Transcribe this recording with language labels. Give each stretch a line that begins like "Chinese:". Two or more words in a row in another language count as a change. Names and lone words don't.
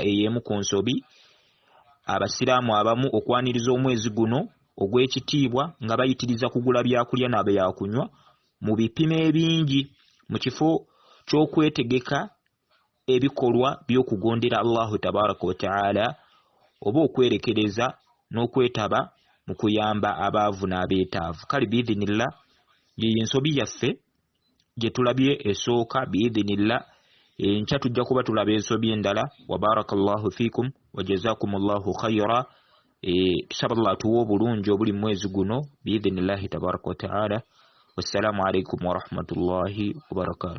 Ganda: Eyemu ku nsobi abasiraamu abamu okwaniriza omwezi guno ogw'ekitiibwa nga bayitiriza kugula byakulya n'abyakunywa mu bipimo ebingi mu kifo ky'okwetegeka ebikolwa by'okugondera
Arabic: الله تبارك وتعالى
Ganda: oba okwerekereza n'okwetaba mu kuyamba abaavu n'abeetaavu. Kale biidhinillah ye ensobi yaffe gye tulabye esooka biidhinillah. Enkya tujja kuba tulaba ensobi endala.
Arabic: وبارك الله فيكم وجزاكم الله خيرا.
Ganda: Tusaba Allah tuwa obulungi obuli mu mwezi guno
Arabic: بإذن الله تبارك وتعالى. والسلام عليكم ورحمة الله وبركاته.